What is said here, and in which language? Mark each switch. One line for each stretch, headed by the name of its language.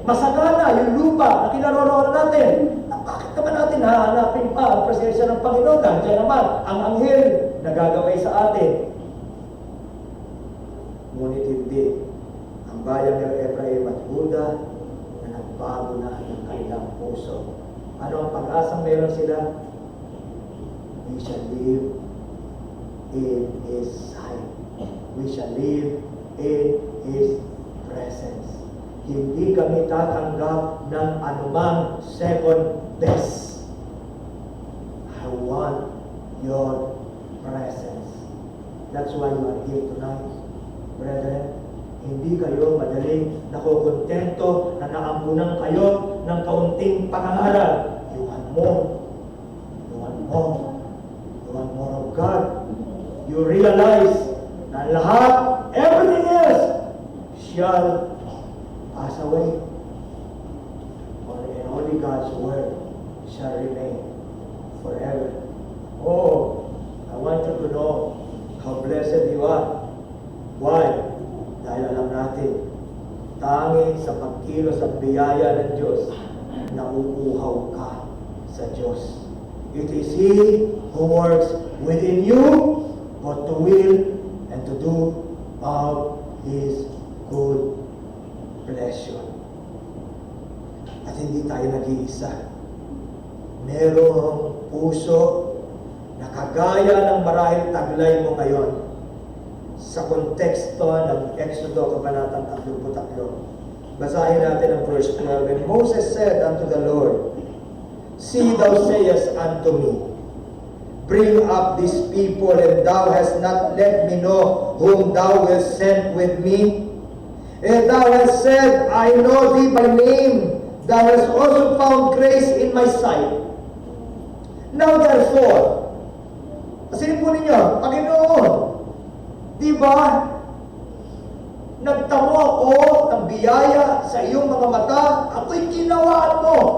Filipino: Masagana yung lupa na kinaroroonan natin. Bakit naman natin hahanapin pa ang presensya ng Panginoon? Nandiyan naman ang anghel na gagaway sa atin. Ngunit hindi ang bayang ng Ephraim at Huda na nagbago na ang kanilang puso. Ano ang pag-asang meron sila?
English: We shall live in His sight. We shall live in His presence.
Filipino: Hindi kami tatanggap ng anumang
English: second best. I want your presence. That's why you are here tonight, brethren.
Filipino: Hindi kayo madaling nakukontento na naampunan kayo ng kaunting pangangaral.
English: You want more. You want more. You want more of God. You realize
Filipino: na lahat,
English: everything else, shall pass away. Only God's word shall remain forever. Oh, I want you to know how blessed you are. Why?
Filipino: Dahil alam natin, tanging sa pagkilos at biyaya ng Diyos, nauuhaw ka sa Diyos.
English: It is He who works within you, both to will and to do of His good pleasure.
Filipino: At hindi tayo nag-iisa. Merong puso na kagaya ng marahil taglay mo ngayon sa konteksto ng Exodo Kabanatang 33. Basahin natin ang verse 12.
English: And Moses said unto the Lord, See, thou sayest unto me, Bring up these people, and thou hast not let me know whom thou wilt send with me. And thou hast said, I know thee by name. Thou hast also found grace in my sight. Now therefore,
Filipino: pasin po ninyo, Panginoon, di ba, nagtamo ako ng biyaya sa iyong mga mata, ako'y ginawaan mo.